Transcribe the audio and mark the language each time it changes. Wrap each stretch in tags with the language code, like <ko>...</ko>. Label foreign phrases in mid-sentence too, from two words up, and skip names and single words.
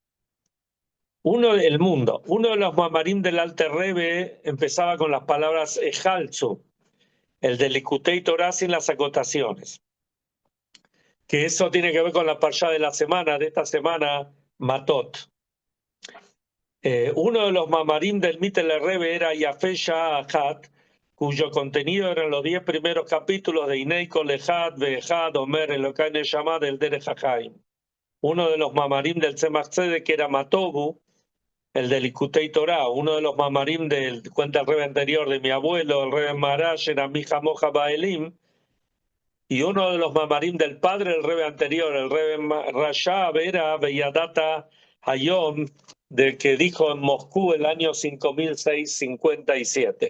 <es>Uno de los mamarim del Alter Rebbe empezaba con las palabras Ejalzu, el del Likutei Torah sin las acotaciones, que eso tiene que ver con la parsha de la semana, de esta semana, Matot. Uno de los mamarim del Mitel Rebbe era Yafé Sha'ahat, cuyo contenido eran los 10 primeros capítulos de Inei Kol Echad Ve'echad Omer Elokai Neshama del Derech HaChaim. Uno de los mamarim del Tzemach Tzedek que era Matobu, el del Likutei Torah. Uno de los mamarim del, cuenta el Rebbe anterior, de mi abuelo, el Rebbe Marash, era Mija Moja Baelim. Y uno de los mamarim del padre del Rebbe anterior, el Rebbe Rashab, era Beyadata Hayom, del que dijo en Moscú el año 5657.</es>